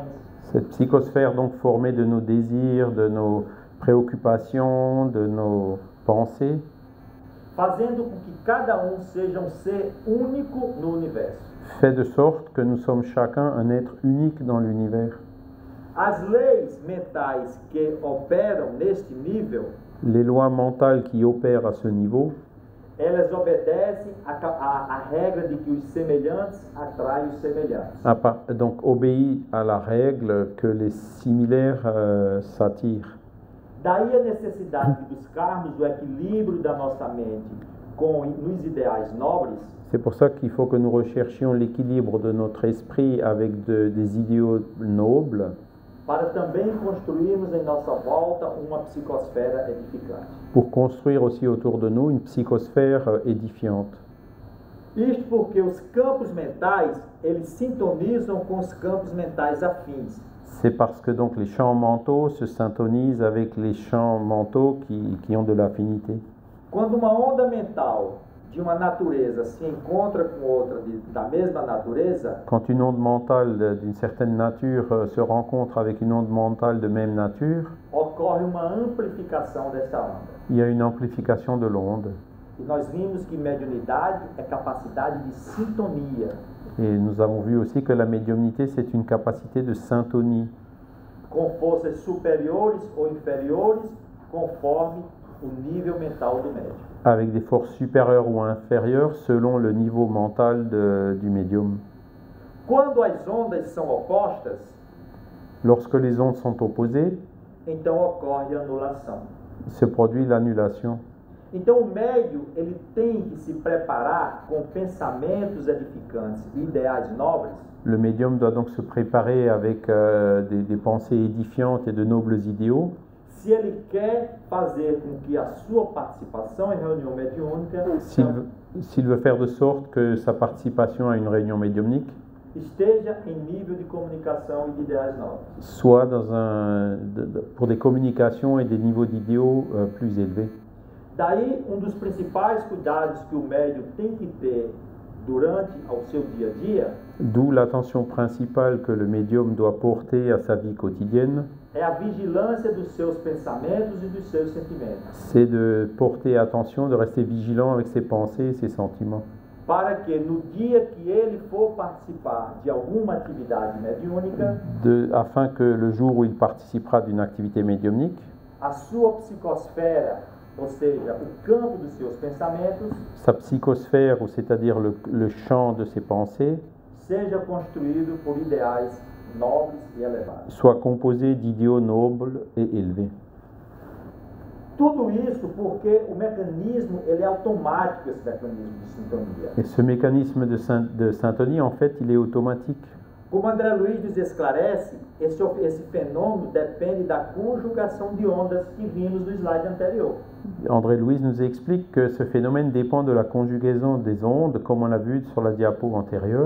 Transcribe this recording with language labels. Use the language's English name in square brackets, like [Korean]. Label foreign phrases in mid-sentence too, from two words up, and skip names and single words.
[French] Cette psychosphère donc formée de nos désirs, de nos préoccupations, de nos pensées, [Portuguese] Fazendo com que cada seja um ser único no universo. [French] fait de sorte que nous sommes chacun un être unique dans l'univers. [Portuguese] As leis mentais que operam neste nível, [French] Les lois mentales qui opèrent à ce niveau, [Portuguese] elas obedecem à regra de que os semelhantes atraem os semelhantes. [French] donc obéit à la règle que les similaires s'attirent. [Portuguese] Daí a necessidade de buscarmos o equilíbrio da nossa mente nos ideais nobres, [French] C'est pour ça qu'il faut que nous recherchions l'équilibre de notre esprit avec des idéaux nobles [Portuguese] para também construirmos em nossa volta uma psicosfera edificante. [French] pour construire aussi autour de nous une psychosphère édifiante. [Portuguese] Isto porque os campos mentais, eles sintonizam com os campos mentais afins. [French] C'est parce que donc les champs mentaux se syntonisent avec les champs mentaux qui ont de l'affinité. [Portuguese] Quando uma onda mental de uma natureza se encontra com outra da mesma natureza, [French] Quand une onde mentale d'une certaine nature se rencontre avec une onde mentale de même nature, [Portuguese] ocorre uma amplificação desta onda. [French] il y a une amplification de l'onde. [Portuguese] E nós vimos que mediunidade é capacidade de sintonia, [French] Et nous avons vu aussi que la médiumnité, c'est une capacité de syntonie, [Portuguese] com forças superiores ou inferiores, conforme o nível mental do médium. [French] avec des forces supérieures ou inférieures selon le niveau mental du médium. [Portuguese] Quando as ondas são opostas, [French] Lorsque les ondes sont opposées, [Portuguese] então ocorre anulação. [French] se produit l'annulation. [Portuguese] Então o médium, ele tem que se preparar com pensamentos edificantes e ideais nobres, [French] Le médium doit donc se préparer avec des pensées édifiantes et de nobles idéaux [Portuguese] se ele quer fazer com que a sua participação em reunião mediúnica [French] s'il veut faire de sorte que sa participation à une réunion médiumnique [Portuguese] esteja em nível de comunicação e de ideais nobres. [French] soit pour des communications et des niveaux d'idéaux plus élevés. [Portuguese] Daí, um dos principais cuidados que o médium tem que ter durante ao seu dia a dia [French] D'où l'attention principale que le médium doit porter à sa vie quotidienne, [Portuguese] é a vigilância dos seus pensamentos e dos seus sentimentos, [French] c'est de porter attention, de rester vigilant avec ses pensées et ses sentiments, [Portuguese] para que no dia que ele for participar de alguma atividade mediúnica, [French] afin que le jour où il participera d'une activité médiumnique, [Portuguese] a sua psicosfera, ou seja, o campo dos seus pensamentos, [French] sa psychosphère, ou c'est-à-dire le champ de ses pensées, [Portuguese] seja construído por ideais nobres e elevados. [French] soit composé d'idéaux nobles et élevés. [Portuguese] Tudo isso porque o mecanismo ele é automático, esse mecanismo de sintonia. [French] Et ce mécanisme de syntonie, en fait, il est automatique. [Portuguese] Como André Luiz nos esclarece, esse fenômeno depende da conjugação de ondas que vimos no slide anterior. [French] André Louise nous explique que ce phénomène dépend de la conjugaison des ondes, comme on l'a vu sur la diapo antérieure.